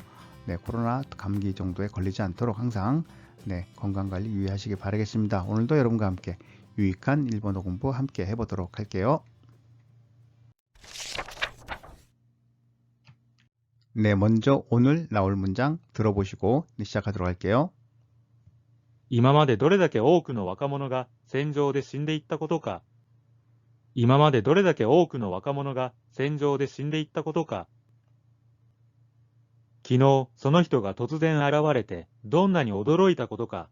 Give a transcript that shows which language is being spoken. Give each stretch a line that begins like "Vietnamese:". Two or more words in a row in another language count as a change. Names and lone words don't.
Korean: 네, 코로나 감기 정도에 걸리지 않도록 항상 건강관리 유의하시기 바라겠습니다. 오늘도 여러분과 함께 유익한 일본어 공부 함께 해보도록 할게요. 네, 먼저 오늘 나올 문장 들어보시고 시작하도록 할게요.
Japanese: 今までどれだけ多くの若者が戦場で死んでいったことか。今までどれだけ多くの若者が戦場で死んでいったことか。昨日、その人が突然現れて、どんなに驚いたことか。